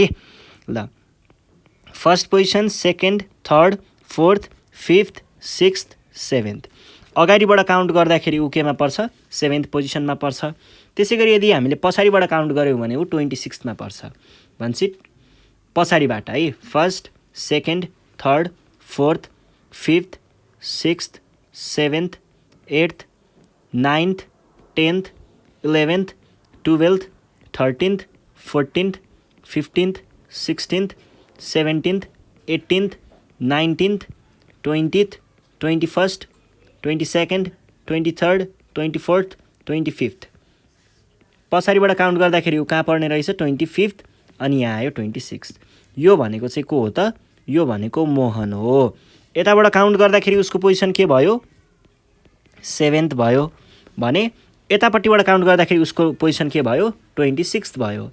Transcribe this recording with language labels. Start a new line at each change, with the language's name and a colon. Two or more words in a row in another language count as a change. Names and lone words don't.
Nepali: ल फर्स्ट पोजिसन, सेकेन्ड, थर्ड, फोर्थ, फिफ्थ, सिक्स्थ, सेभेन्थ अगाडिबाट काउन्ट गर्दाखेरि ऊ केमा पर्छ, 7th पोजिसनमा पर्छ। त्यसै गरी यदि हामीले पछाडिबाट काउन्ट गऱ्यौँ भने ऊ 26मा पर्छ। भन्छ पछाडिबाट है, फर्स्ट, सेकेन्ड, थर्ड, फोर्थ, फिफ्थ, सिक्स्थ, सेभेन्थ, 8th, 9th, 10th, 11th, 12th, 13th, 14th, 15th, 16th, 17th, 18th, 19th, 20th, 21st, 22nd, 23rd, 24th, 25th पछाडिबाट काउन्ट गर्दाखेरि ऊ कहाँ पर्ने रहेछ, 25th अनि यहाँ आयो 26th। यो भनेको चाहिँ को हो त, यो भनेको मोहन हो। यताबाट काउन्ट गर्दाखेरि उसको पोजिसन के भयो, 7th भयो भने यतापट्टिबाट काउन्ट गर्दाखेरि उसको पोजिसन के भयो, 26th भयो।